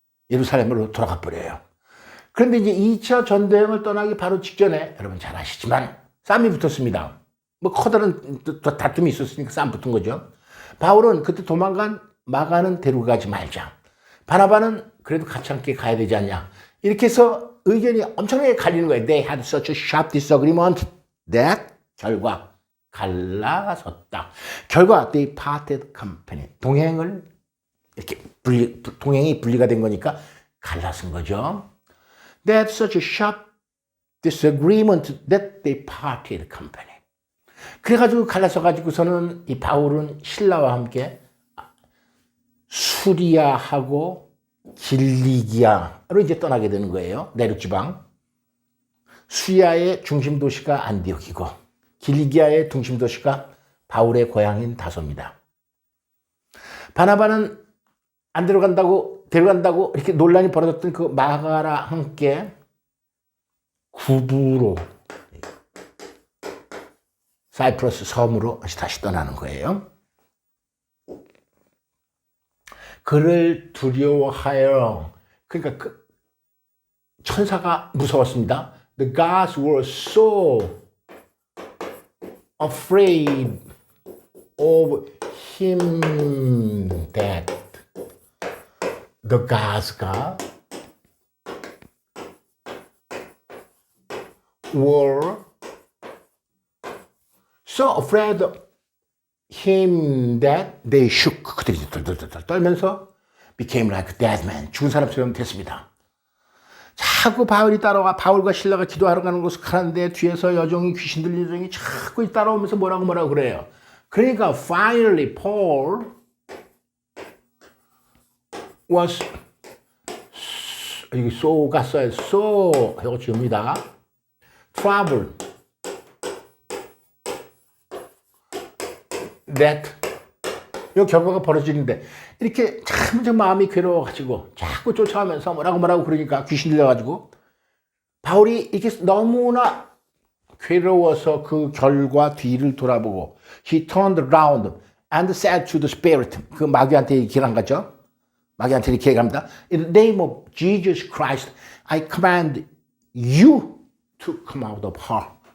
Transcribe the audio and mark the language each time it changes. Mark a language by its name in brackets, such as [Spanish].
[Korean] 예루살렘으로 돌아가 버려요. 그런데 이제 2차 전도여행을 떠나기 바로 직전에 여러분 잘 아시지만 싸움이 붙었습니다. 뭐 커다란 다툼이 있었으니까 싸움 붙은 거죠. 바울은 그때 도망간 마가는 데리고 가지 말자. 바나바는 그래도 같이 함께 가야 되지 않냐. 이렇게 해서 의견이 엄청나게 갈리는 거예요. [English] They had such a sharp disagreement that [Korean] 결과 갈라섰다. 결과 [English] they parted company. [Korean] 동행을 이렇게 동행이 분리가 된 거니까 갈라선 거죠. [English] They had such a sharp disagreement that they parted company. [Korean] 그래가지고 갈라서가지고서는 이 바울은 신라와 함께 수리아하고 길리기아로 이제 떠나게 되는 거예요. 내륙지방. 수리아의 중심 도시가 안디옥이고 길리기아의 중심 도시가 바울의 고향인 다소입니다. 바나바는 안 데려간다고 이렇게 논란이 벌어졌던 그 마가라 함께 구부로 사이프러스 섬으로 다시 떠나는 거예요. 그를 두려워하여, 그러니까 그 천사가 무서웠습니다. [English] The gods were so afraid of him that the gods가 were so afraid of him that they shook. [Korean] 그들이 떨면서 [English] became like a dead man. [Korean] 죽은 사람처럼 됐습니다. 자꾸 바울이 따라와. 바울과 실라가 기도하러 가는 곳을 가는데 뒤에서 여종이 귀신 들린 여종이 자꾸 따라오면서 뭐라고 그래요. 그러니까 [English] finally Paul was [Korean] 여기 so가 써요. so 이거 지웁니다. [English] trouble that [Korean] 이 결과가 벌어지는데 이렇게 참 마음이 괴로워가지고 자꾸 쫓아가면서 뭐라고 그러니까 귀신 들려가지고 바울이 이렇게 너무나 괴로워서 그 결과 뒤를 돌아보고 [English] he turned around and said to the spirit. [Korean] 그 마귀한테 얘기한 거죠. 마귀한테 이렇게 얘기합니다. [English] In the name of Jesus Christ, I command you to come out of her.